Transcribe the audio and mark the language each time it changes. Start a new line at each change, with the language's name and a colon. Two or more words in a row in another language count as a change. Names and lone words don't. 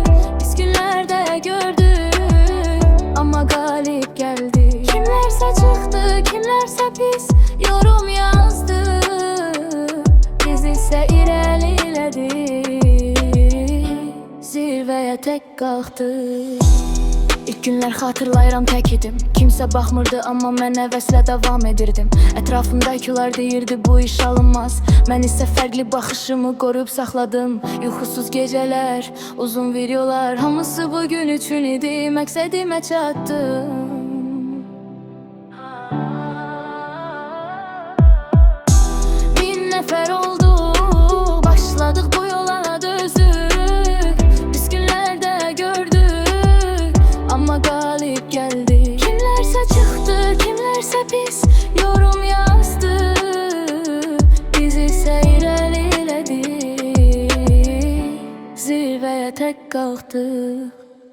Turkish: Biz günlerde gördük ama galip geldi. Kimlerse çıktı, kimlerse pis yorum yazdı. Biz ise ilerledik, zirveye tek kalktık.
Azerbaijani: İlk günler hatırlayıram tək idim. Kimsə baxmırdı amma mən həvəslə davam edirdim. Ətrafımdakılar deyirdi bu iş alınmaz. Mən isə fərqli baxışımı qoruyub saxladım. Yuxusuz gecələr, uzun videolar, hamısı bugün üçün idi. Məqsədimə çatdım. Bin nəfər oldu, başladıq bu yola dözdük.
Turkish: Biz günlərdə gördük ama galip geldi. Kimlerse çıktı, kimlerse pis yorum yazdı. Biz ise ilerledik, zirveye tek kalktık.